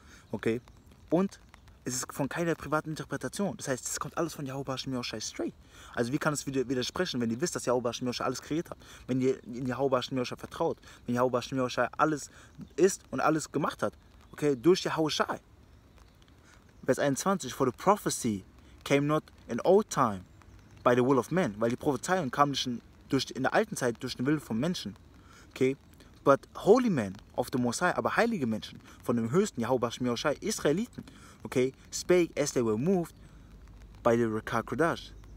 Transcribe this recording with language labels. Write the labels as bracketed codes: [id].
[de] Okay, und es ist von keiner privaten Interpretation. Das heißt, es kommt alles von YAHWASHI straight. Also wie kann es widersprechen, wenn ihr wisst, dass YAHWASHI alles kreiert hat? Wenn ihr in YAHWASHI vertraut. Wenn YAHWASHI alles ist und alles gemacht hat. Okay, durch YAHWASHI. Vers 21. [en] For the prophecy came not in old time by the will of men. [de] Weil die Prophezeiung kam nicht in der alten Zeit durch den Willen von Menschen. Okay. [en] But holy men of the Most High, [de] aber heilige Menschen von dem höchsten YAHWASHI, Israeliten, okay, [en] spake as they were moved by the KABAD.